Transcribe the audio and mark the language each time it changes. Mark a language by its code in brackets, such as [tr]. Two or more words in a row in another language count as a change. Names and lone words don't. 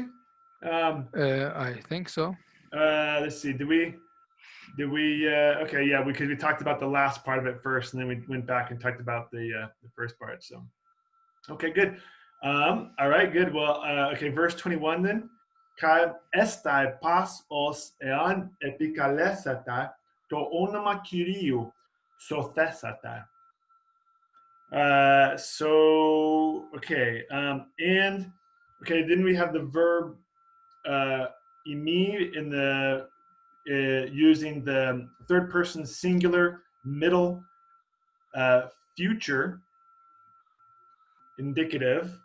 [en] I think so. let's see. Did we? Okay, yeah, because we talked about the last part of it first, and then we went back and talked about the first part. So, okay, good. All right, good. Well, okay, verse 21 then. [el] καὶ ἔσται πᾶς ὃς ἐὰν ἐπικαλέσηται τὸ ὄνομα κυρίου σωθήσεται. [en] So okay, and okay, then we have the verb imi in the using the third person singular middle future indicative.